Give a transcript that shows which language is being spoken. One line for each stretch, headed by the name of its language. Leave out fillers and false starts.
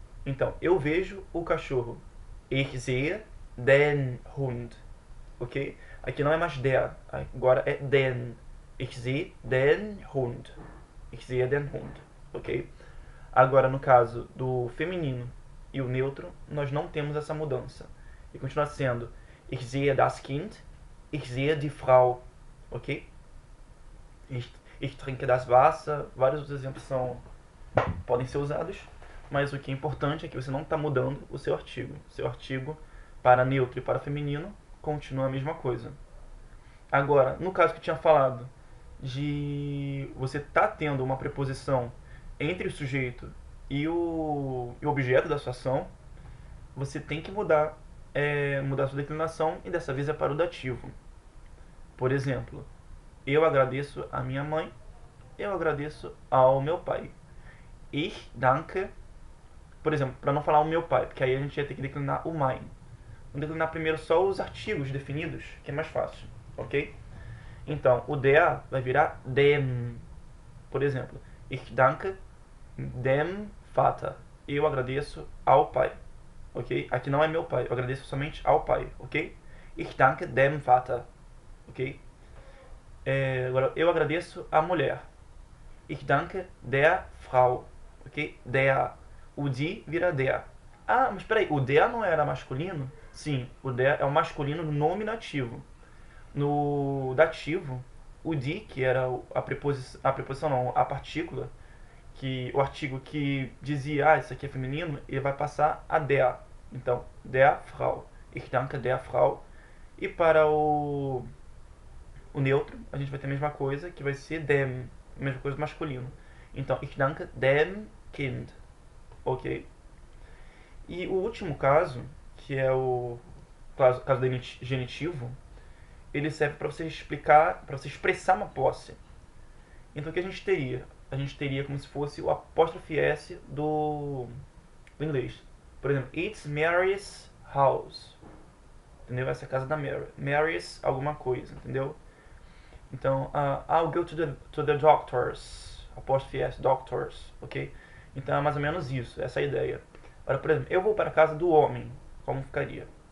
Portuguese: Então, eu vejo o cachorro.
German: Ich sehe den Hund.
Portuguese: Ok? Aqui não é mais der, agora é den.
German: Ich sehe den Hund.
Portuguese: Ich sehe den Hund. Ok? Agora, no caso do feminino e o neutro, nós não temos essa mudança. E continua sendo
German: Ich sehe das Kind. Ich sehe die Frau. Ok? Ich trinke das Wasser.
Portuguese: Vários outros exemplos podem ser usados, mas o que é importante é que você não está mudando o seu artigo. O seu artigo para neutro e para feminino continua a mesma coisa. Agora, no caso que eu tinha falado de você tá tendo uma preposição entre o sujeito e o objeto da sua ação, você tem que mudar a sua declinação, e dessa vez é para o dativo. Por exemplo, eu agradeço a minha mãe, eu agradeço ao meu pai.
German: Ich danke,
Portuguese: por exemplo, para não falar o meu pai, porque aí a gente ia ter que declinar o mein. Vamos declinar primeiro só os artigos definidos, que é mais fácil, ok? Então, o der vai virar dem. Por exemplo,
German: ich danke dem Vater.
Portuguese: Eu agradeço ao pai, ok? Aqui não é meu pai, eu agradeço somente ao pai, ok?
German: Ich danke dem Vater,
Portuguese: ok? Agora, eu agradeço à mulher.
German: Ich danke der Frau, ok? Der.
Portuguese: O die vira der. Ah, mas peraí, o der não era masculino? Sim, o der é o masculino no nominativo. No dativo, o die, que era a preposição não, a partícula, que o artigo que dizia, isso aqui é feminino, ele vai passar a der. Então, der Frau.
German: Ich danke der Frau.
Portuguese: E para o neutro, a gente vai ter a mesma coisa, que vai ser dem, a mesma coisa do masculino.
German: Então, ich danke dem Kind. Ok?
Portuguese: E o último caso, que é o caso do genitivo, ele serve para você explicar, para você expressar uma posse. Então o que a gente teria? A gente teria como se fosse o apóstrofe S do inglês. Por exemplo,
English: it's Mary's house.
Portuguese: Entendeu? Essa é a casa da Mary. Mary's alguma coisa, entendeu?
English: Então, I'll go to the doctors.
Portuguese: Apóstrofe S, doctors, ok? Então é mais ou menos isso, essa é a ideia. Agora, por exemplo, eu vou para a casa do homem. como ficaria?